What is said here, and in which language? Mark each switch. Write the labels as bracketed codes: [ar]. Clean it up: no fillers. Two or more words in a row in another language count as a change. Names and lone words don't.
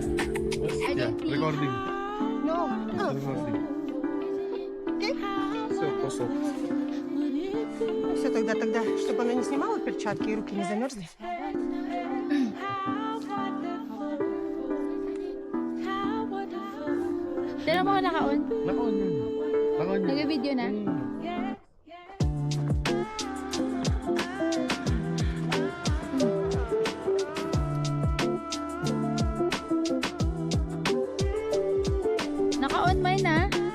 [en] Yeah. Recording. No. Recording. [ru] Все, пошел. Все, тогда, чтобы она не снимала перчатки и руки не замерзли. [tl] Tira mo ka naka-on? Naka-on yun. Naka-on yun. Nag-video na? Naka-on mo yun ah?